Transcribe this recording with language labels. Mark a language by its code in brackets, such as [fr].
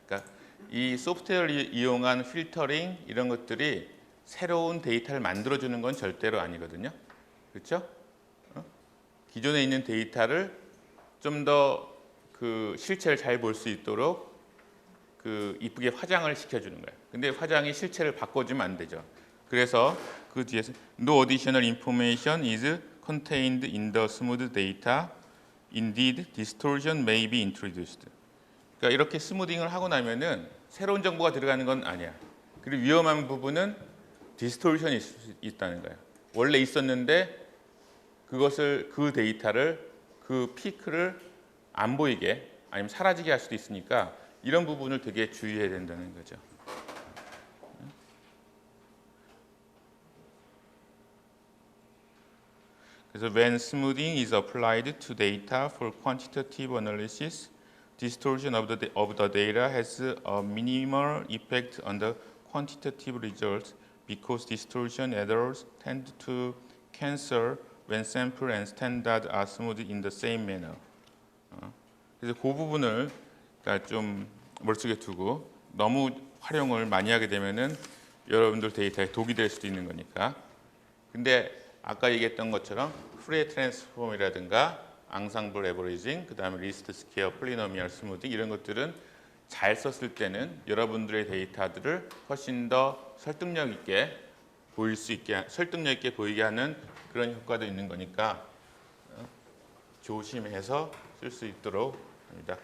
[ko] 그러니까 이 소프트웨어를 이용한 필터링 이런 것들이 새로운 데이터를 만들어주는 건 절대로 아니거든요. 그렇죠? 기존에 있는 데이터를 좀 더 그 실체를 잘 볼 수 있도록 그 이쁘게 화장을 시켜주는 거예요. 근데 화장이 실체를 바꿔주면 안 되죠. 그래서 그 뒤에서 [en] No additional information is contained in the smooth data. Indeed, distortion may be introduced. [ko] 그러니까 이렇게 스무딩을 하고 나면은 새로운 정보가 들어가는 건 아니야. 그리고 위험한 부분은 디스토션이 있다는 거예요. 원래 있었는데 그것을 그 데이터를 그 피크를 안 보이게 아니면 사라지게 할 수도 있으니까 이런 부분을 되게 주의해야 된다는 거죠. 그래서 [en] when smoothing is applied to data for quantitative analysis, distortion of the data has a minimal effect on the quantitative results because distortion errors tend to cancel when sample and standard are smoothed in the same manner. [ko] 그래서 그 부분을 그러니까 좀 머릿속에 두고 너무 활용을 많이 하게 되면은 여러분들 데이터에 독이 될 수도 있는 거니까. 근데 아까 얘기했던 것처럼 프레 트랜스폼이라든가 앙상블 에버리징, 그다음에 리스트 스퀘어, 폴리노미얼 스무딩 이런 것들은 잘 썼을 때는 여러분들의 데이터들을 훨씬 더 설득력 있게 보일 수 있게 설득력 있게 보이게 하는 그런 효과도 있는 거니까 조심해서 쓸 수 있도록 합니다.